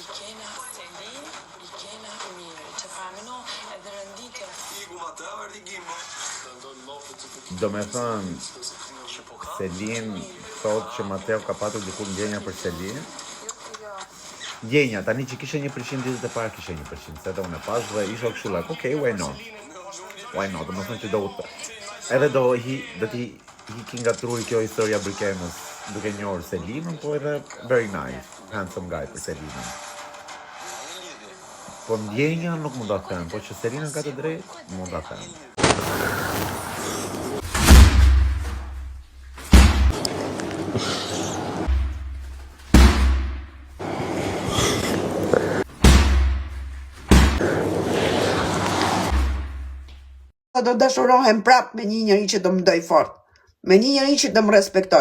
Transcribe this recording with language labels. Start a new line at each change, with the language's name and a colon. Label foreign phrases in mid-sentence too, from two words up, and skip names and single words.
Albanian: Do me thënë, Selin thot që Mateo ka patur diku ndjenja për Selin. Ndjenja, tani që kishe 1% ditët e parë kishe 1%, se edhe unë e pash dhe isha kështu
English: like, okay, why not? Why not?
Albanian: Do me thënë që edhe do t'i hiki nga truri kjo historia Brikenës duke njohur Selinën, po edhe
English: very nice, handsome guy
Albanian: për Selinën. Po ndjenja nuk mund ta them, po që Selina ka të drejtë, mund ta them. Do dashurohem prap me një njeri që do më doj fort, me një njeri që do më respektoj.